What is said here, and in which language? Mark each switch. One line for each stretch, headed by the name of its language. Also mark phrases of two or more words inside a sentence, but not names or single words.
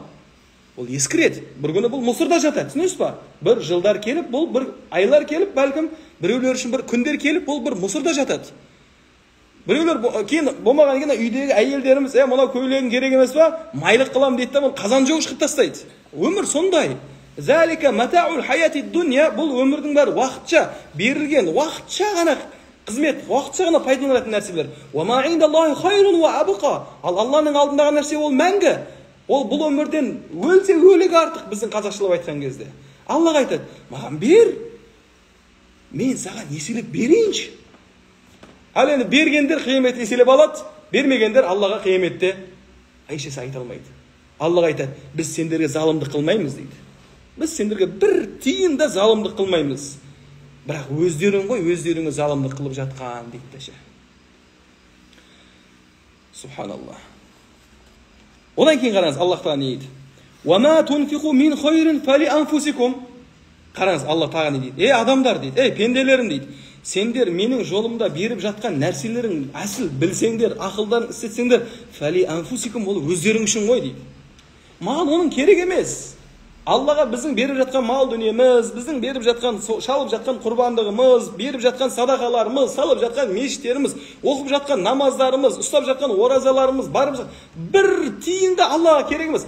Kazakh: Ол ескіреді. Bir күні бұл мұсырда жатады. Түсінесіз ба? Bir жылдар келіп, бұл бір айлар келіп, бәлкім біреулер үшін бір күндер келіп, бұл бір мұсырда жатады. Біреулер кейін болмаған кейін үйдегі әйелдеріміз, мынау көйлегің керек емес па? Майлық қылам дейді да, қазан жоғыш қып тастайды. Өмір сондай.
Arabic: ذلك متاع الحياة الدنيا,
Kazakh: бұл өмірдің бәрі уақытша берілген, уақытша ғана қызмет, уақытша ғана пайдаланатын нәрселер.
Arabic: وما عند الله خير وأبقى.
Kazakh: Ал Алланың алдындағы нәрсе ол мәңгі. Ол бұл өмірден өлсе өлігі артық, біздің қазақшылап айтқан кезде. Аллаға айтады, маған бер, мен саған еселеп берейінші. Ал енді бергендер қияметте еселеп алады, бермегендер Аллаға қияметте айшесі айта алмайды. Аллаға айтады, біз сендерге залымдық қылмаймыз дейді. Біз сендерге бір тиын да залымдық қылмаймыз. Бірақ өздерің ғой, өздеріңе залымдық қылып жатқан дейді де ше. Субханаллах. Одан кейін қараңыз, Аллах тағала не дейді?
Arabic: وَمَا تُنْفِقُوا مِنْ خَيْرٍ فَلِأَنْفُسِكُمْ.
Kazakh: Қараңыз, Аллах тағала не дейді? Адамдар дейді, пенделерім дейді. Сендер менің жолымда беріп жатқан нәрселерің әсіл білсеңдер, ақылдан істетсеңдер, فَلِأَنْفُسِكُمْ, ол өздерің үшін ғой дейді. Маған оның керек емес. Аллаға біздің беріп жатқан мал дүниеміз, біздің беріп жатқан, шалып жатқан құрбандығымыз, беріп жатқан садақаларымыз, салып жатқан мешіттеріміз, оқып жатқан намаздарымыз, ұстап жатқан оразаларымыз, барып жатқан бір тиын да Аллаға керек емес.